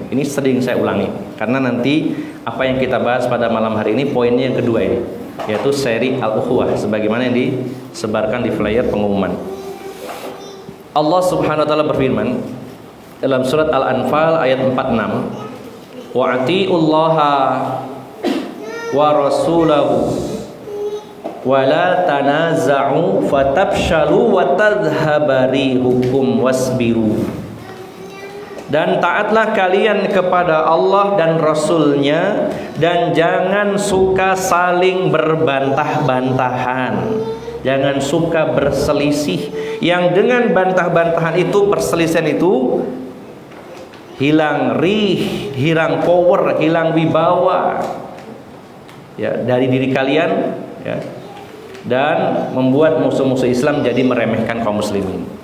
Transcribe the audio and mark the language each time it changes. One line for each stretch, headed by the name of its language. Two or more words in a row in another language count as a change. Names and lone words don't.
Indonesian: Ini sering saya ulangi karena nanti apa yang kita bahas pada malam hari ini poinnya yang kedua ini, yaitu seri al-ukhuwah sebagaimana yang disebarkan di flyer pengumuman.
Arabic: الله سبحانه وتعالى
Indonesian: berfirman dalam surat Al-Anfal ayat 46,
Arabic: وأطيعوا الله ورسوله ولا تنازعوا فتفشلوا وتذهب ريحكم واصبروا.
Indonesian: Dan taatlah kalian kepada Allah dan Rasulnya, dan jangan suka saling berbantah-bantahan, jangan suka berselisih, yang dengan bantah-bantahan itu, perselisihan itu hilang rih, hilang power, hilang wibawa ya dari diri kalian ya, dan membuat musuh-musuh Islam jadi meremehkan kaum muslimin.